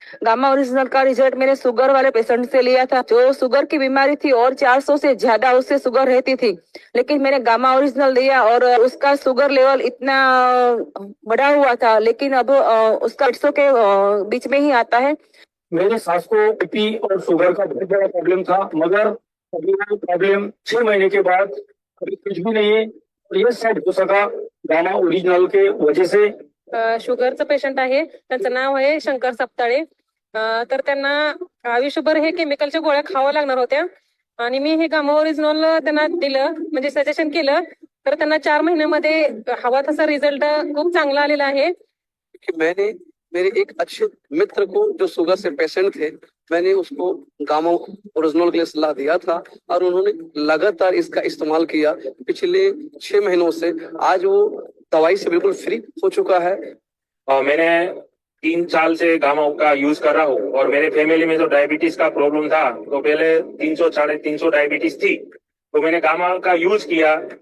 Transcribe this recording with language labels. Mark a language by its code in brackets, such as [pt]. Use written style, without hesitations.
[hi] Gamma original का result मैंने sugar वाले पेशेंट से लिया था, जो शुगर की बीमारी थी और 400 से ज्यादा उससे शुगर रहती थी, लेकिन मैंने गामा ओरिजिनल लिया और उसका शुगर लेवल इतना बढ़ा हुआ था, लेकिन अब उसका 800 के बीच में ही आता है। मेरे सास को बीपी और शुगर का बहुत बड़ा प्रॉब्लम था, मगर अभी वो प्रॉब्लम 6 महीने के बाद अभी कुछ भी नहीं है, और ये सब हो सका गामा ओरिजिनल के वजह से। [mr] शुगरचं पेशंट आहे, त्यांचं नाव आहे शंकर सपताळे. तर त्यांना आयुष्यभर हे केमिकलच्या गोळ्या खाव्या लागणार होत्या, आणि मी हे गामा ओरिजिनल त्यांना दिलं, म्हणजे सजेशन केलं, तर त्यांना 4 महिन्यामध्ये हवा तसा रिझल्ट खूप चांगला आलेला आहे. [hi] मैंने मेरे एक अच्छे मित्र को जो शुगर से पेशेंट थे, मैंने उसको गामा ओरिजिनल के लिए सलाह दिया था, और उन्होंने लगातार इसका इस्तेमाल किया पिछले 6 महीनों से। आज वो दवाई से बिल्कुल फ्री हो चुका है। मैंने 3 साल से गामा का यूज कर रहा हूँ, और मेरे फैमिली में जो डायबिटीज का प्रॉब्लम था, तो पहले 300 350 डायबिटीज थी, तो मैंने गामा का यूज किया।